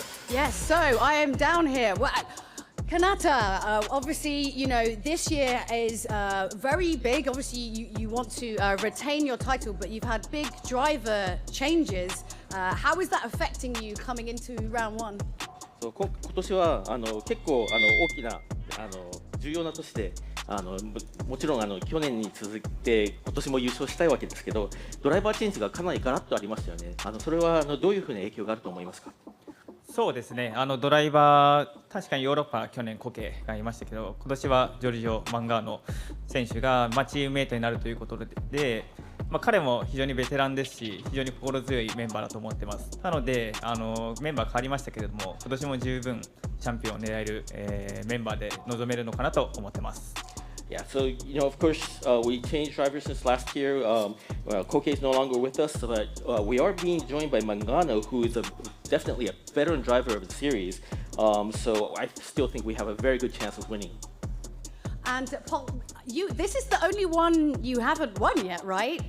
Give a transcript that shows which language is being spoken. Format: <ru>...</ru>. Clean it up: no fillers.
<en>Yes, so I am down here. Well, Kanata, obviously, you know, this year is very big. Obviously, you want to retain your title, but you've had big driver changes. How is that affecting you coming into round one?</en> <ja>今年は結構大きな重要な年でもちろん去年に続いて今年も優勝したいわけですけど、ドライバーチェンジがかなりガラッとありましたよね。それはどういうふうな影響があると思いますか？そうですね、ドライバー、確かにヨーロッパは去年コケがいましたけど、今年はジョルジオ・マンガーノ選手がチームメイトになるということで、彼も非常にベテランですし、非常に心強いメンバーだと思ってます。なのでメンバー変わりましたけれども、今年も十分チャンピオンを狙える、メンバーで臨めるのかなと思ってます。</ja> <en>Yeah, so, you know, of course, we changed drivers since last year. Koke is no longer with us, but we are being joined by Mangano, who is definitely a veteran driver of the series. So I still think we have a very good chance of winning. And Paul, this is the only one you haven't won yet, right?</en>